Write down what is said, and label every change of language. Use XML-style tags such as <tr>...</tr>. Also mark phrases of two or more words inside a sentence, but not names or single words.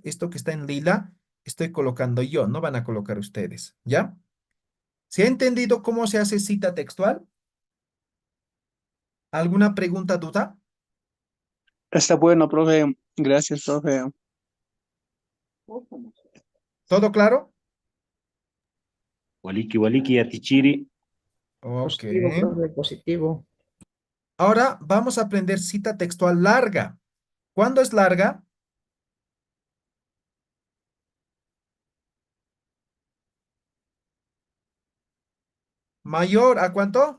<es>Esto que está en lila, estoy colocando yo, no van a colocar ustedes, ¿ya? ¿Se ha entendido cómo se hace cita textual? ¿Alguna pregunta, duda? Está bueno, profe. Gracias, profe. ¿Todo claro?</es> <ay>Waliki waliki atichiri.</ay> <es>Ok. Positivo, profe, positivo. Ahora vamos a aprender cita textual larga. ¿Cuándo es larga? ¿Mayor a cuánto?</es>